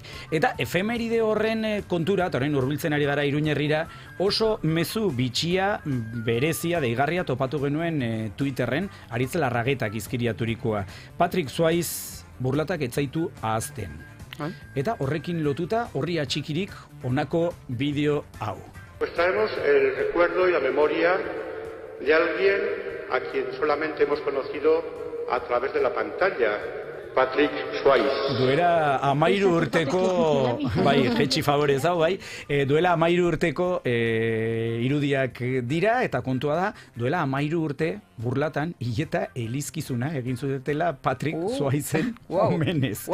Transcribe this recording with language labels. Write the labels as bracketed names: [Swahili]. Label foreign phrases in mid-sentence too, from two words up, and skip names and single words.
[Basque] Eta efemeride horren kontura, eta horrein hurbiltzen ari gara Iruñerrira, oso mezu bitxia, berezia, deigarria topatu genuen Twitterren, Aritz Larragetak izkiriaturikoa. Patrick Swayze burlatak etzaitu ahazten. Eta horrekin lotuta, horri atxikirik honako bideo hau. [Spanish] Pues traemos el recuerdo y la memoria de alguien a quien solamente hemos conocido a través de la pantalla. Patrick Swayze. [Basque] Duela 13 urteko, jetxi favorez hau, duela 13 urteko irudiak dira, eta kontua da, duela 13 urte burlatan hileta elizkizuna egin zutela Patrick Swayzen omenez.